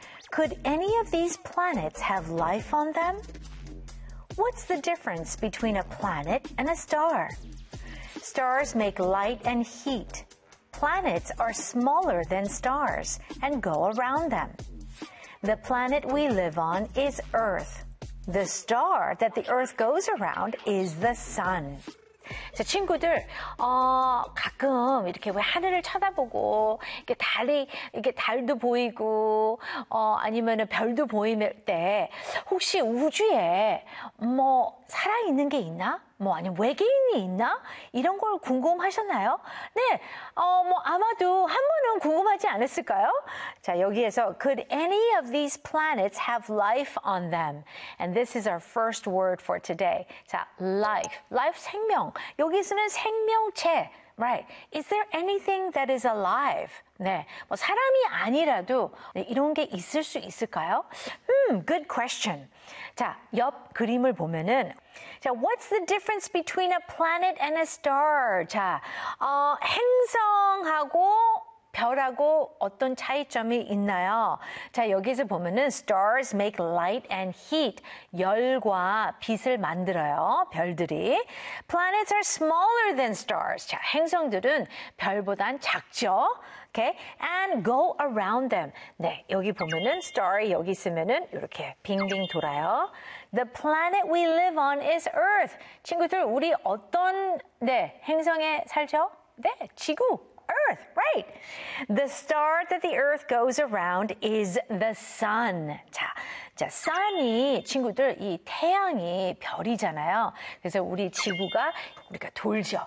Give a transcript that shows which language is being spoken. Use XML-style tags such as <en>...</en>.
<en>Could any of these planets have life on them? What's the difference between a planet and a star? Stars make light and heat. Planets are smaller than stars and go around them. The planet we live on is Earth. The star that the Earth goes around is the sun.</en> <ko>자, 친구들, 가끔 이렇게 왜 하늘을 쳐다보고, 이렇게 달도 보이고, 아니면은 별도 보일 때, 혹시 우주에 뭐 살아있는 게 있나? 뭐 아니면 외계인이 있나? 이런 걸 궁금하셨나요? 네, 뭐 아마도 한 번은 궁금하지 않았을까요? 자, 여기에서</ko> <en>Could any of these planets have life on them? And this is our first word for today.</en> <ko>자, life. Life, 생명. 여기서는 생명체. Right.</ko> <en>Is there anything that is alive?</en> <ko>네. 뭐 사람이 아니라도 이런 게 있을 수 있을까요?</ko> <en>Good question.</en> <ko>자, 옆 그림을 보면은 자,</ko> <en>what's the difference between a planet and a star? 자,</en> <ko>행성하고 별하고 어떤 차이점이 있나요? 자, 여기서 보면은</ko> <en>stars make light and heat.</en> <ko>열과 빛을 만들어요, 별들이.</ko> <en>Planets are smaller than stars.</en> <ko>자, 행성들은 별보단 작죠.</ko> <en>Okay? And go around them.</en> <ko>네, 여기 보면은 star이 여기 있으면은 이렇게 빙빙 돌아요.</ko> <en>The planet we live on is Earth.</en> <ko>친구들, 우리 어떤 네, 행성에 살죠? 네, 지구. Earth, right.</ko> <en>The star that the Earth goes around is the sun.</en> <ko>자, 자 sun이 친구들 이 태양이 별이잖아요. 그래서 우리 지구가 우리가 돌죠.</ko>